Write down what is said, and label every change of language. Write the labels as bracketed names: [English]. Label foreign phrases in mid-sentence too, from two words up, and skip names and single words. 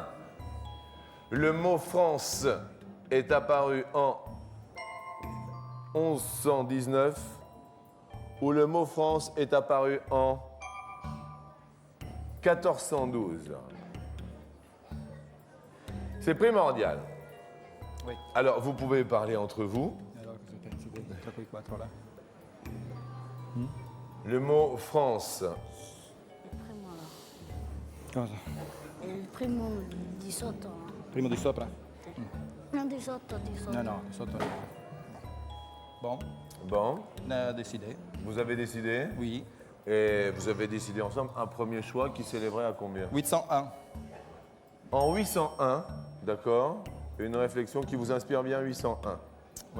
[French] Le mot France est apparu en 1119, ou le mot France est apparu en 1412. C'est primordial. Oui. Alors, vous pouvez parler entre vous. Alors, [Italian] tra quei quattro là. [French] Le mot France. [Italian] Cosa? Il primo di sotto. Primo di sopra? Non, di sotto. No, di sotto. [French] Bon, Bon, on a décidé. vous avez décidé. Oui. Et vous avez décidé ensemble un premier choix qui s'élèverait à combien? 801. En 801, d'accord. Une réflexion qui vous inspire bien 801. Oui.